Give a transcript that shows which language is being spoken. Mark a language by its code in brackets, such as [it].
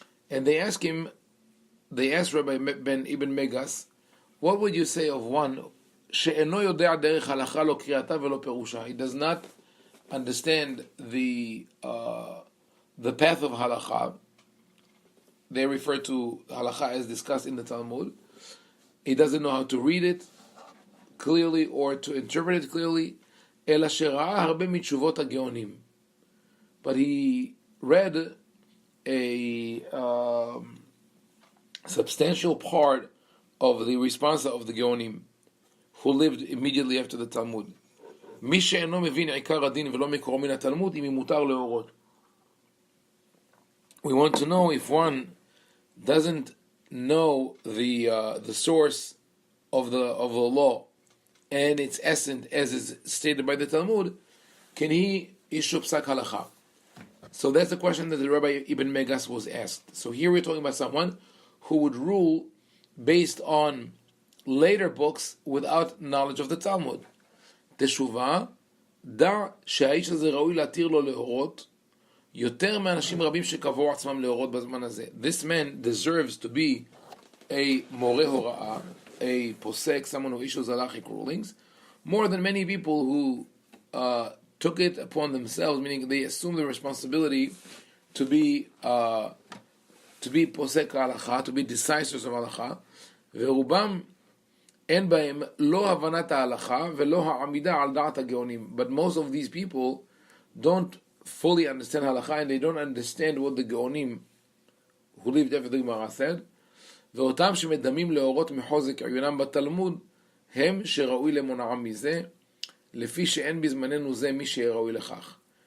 [en] And they asked Rabbi Ben Ibn Megas, what would you say of one [he] she'eno yodea derech halakha lo kriyata velo perusha? [en] He does not understand the path of halakha. They refer to halakha as discussed in the Talmud. He doesn't know how to read it clearly or to interpret it clearly. [he] אלא שראה הרבה מתשובות הגאונים. [en] But he read a substantial part of the response of the Geonim, who lived immediately after the Talmud. [he] מי שאינו מבין עיקר הדין ולא מקורו מן התלמוד, אם מותר להורות. [en] We want to know if one doesn't know the source of the law and its essence as is stated by the Talmud, can he issue psak halakha? So that's the question that the Rabbi Ibn Megas was asked. So here we're talking about someone who would rule based on later books without knowledge of the Talmud. [he] תשובה, דע שהאיש הזה ראוי להתיר לו להורות יותר מאנשים רבים שקבעו עצמם להורות בזמן הזה. [en] This man deserves to be a מורה הוראה, a posek, someone who issues halachic rulings, more than many people who took it upon themselves, meaning they assume the responsibility to be posek halacha, to be decisors of halacha, [he] ורובם אין בהם לא הבנת ההלכה ולא העמידה על דעת הגאונים. [en] But most of these people don't fully understand halacha and they don't understand what the Geonim who lived after the Gemara said. [he] ואותם שמדמים להורות מחוזק עיונם בתלמוד הם שראוי למונעם מזה, לפי שאין בזמננו זה מי שראוי לכך.